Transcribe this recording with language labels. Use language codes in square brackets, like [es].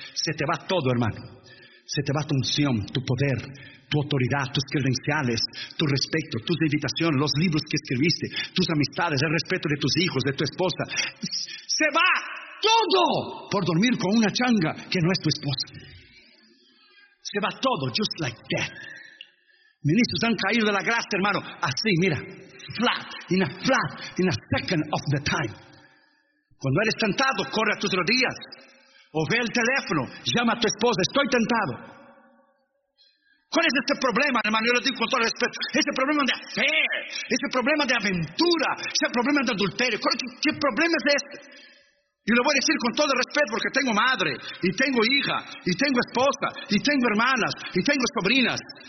[es] Se te va todo, hermano. Se te va tu unción, tu poder, tu autoridad, tus credenciales, tu respeto, tus invitaciones, los libros que escribiste, tus amistades, el respeto de tus hijos, de tu esposa. ¡Se va! Todo por dormir con una changa que no es tu esposa. Se va todo, [en] just like that. [es] Ministros han caído de la gracia, hermano. Así, mira. [en] Flat, in a second of the time. [es] Cuando eres tentado, corre a tus rodillas. O ve el teléfono, llama a tu esposa: estoy tentado. ¿Cuál es este problema, hermano? Yo lo digo con todo respeto. Ese problema de fe, ese problema de aventura, ese problema de adulterio. ¿Qué problema es este? Y lo voy a decir con todo respeto, porque tengo madre, y tengo hija, y tengo esposa, y tengo hermanas, y tengo sobrinas.